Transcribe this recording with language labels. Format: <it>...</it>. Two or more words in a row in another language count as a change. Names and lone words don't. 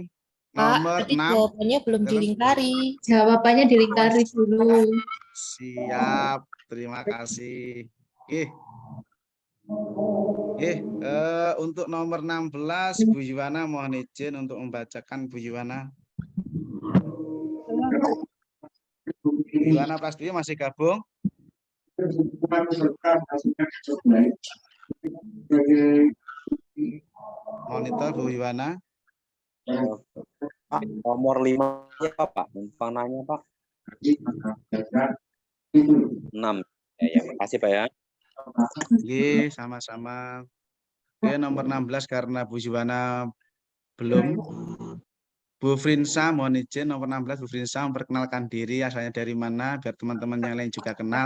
<id>Pak, nomor tadi 6. jawabannya belum dilingkari. Jawabannya dilingkari dulu. Siap. terima kasih. Untuk nomor 16, Bu Yuwana mohon izin untuk membacakan Bu Yuwana. Bu Yuwana Prasetyo masih gabung? Monitor Bu Yuwana. Pak, nomor 5-nya Pak, numpang nanya Pak. 6. Ya, makasih Pak ya. Oke, sama-sama. Oke, nomor 16 karena Bu Yuwana belum. Bu Frinsa, mohon izin nomor 16 Bu Frinsa memperkenalkan diri, asalnya dari mana biar teman-teman yang lain juga kenal.</id>